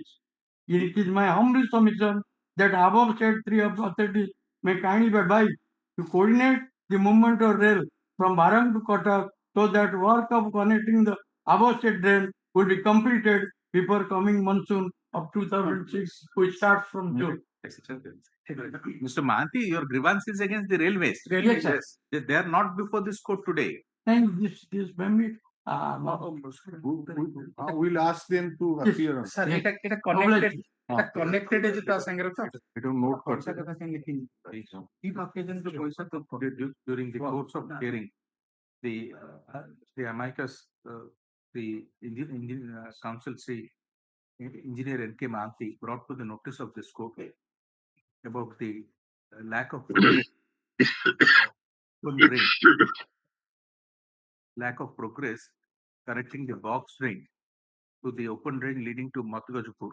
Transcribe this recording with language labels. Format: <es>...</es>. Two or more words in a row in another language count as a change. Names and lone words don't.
<en>It is my humble submission that above said three authorities may kindly be advised to coordinate the movement of rail from Barang to Cuttack so that work of connecting the above said drain will be completed before coming monsoon of 2006, which starts from June. Mr. Mahanti, your grievance is against the railways. Yes, sir. They are not before this court today. And this maybe we'll ask them to appear on</en> <or>ସାର୍ ଏଟା କନେକ୍ଟେଡ ଅଛି ତା ସାଙ୍ଗରେ ତ ଏଟା note ପଇସା କଥା କାଇଁ ଲେଖିନି କି occasion ରେ ପଇସା ତ</or> <en>During the course of hearing, the amicus, the counsel, Engineer N.K. Mahanti, brought to the notice of this court about the lack of progress connecting the box drain to the open drain leading to Matugajpur.</en>